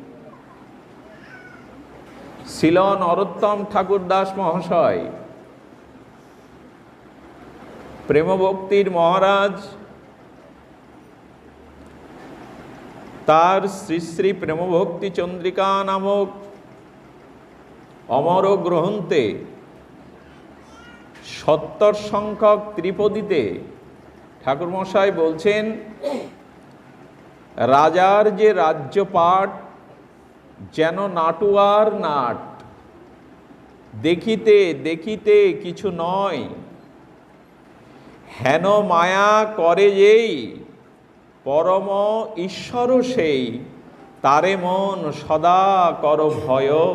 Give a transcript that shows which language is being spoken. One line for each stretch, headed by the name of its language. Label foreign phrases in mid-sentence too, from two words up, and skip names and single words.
Bangla: শ্রীল নরোত্তম ঠাকুর দাস মহাশয় প্রেম ভক্তির মহারাজ তার শ্রী শ্রী প্রেম ভক্তি চন্দ্রিকা নামক অমর গ্রন্থে 70 সংখ্যক ত্রিপদীতে ঠাকুর মশাই বলছেন রাজার যে রাজ্যপাট যেন নাটুয়ার নাট দেখিতে দেখিতে কিছু নয় হেন মায়া করে যেই পরম ঈশ্বর সেই তারে মন সদা কর ভয়।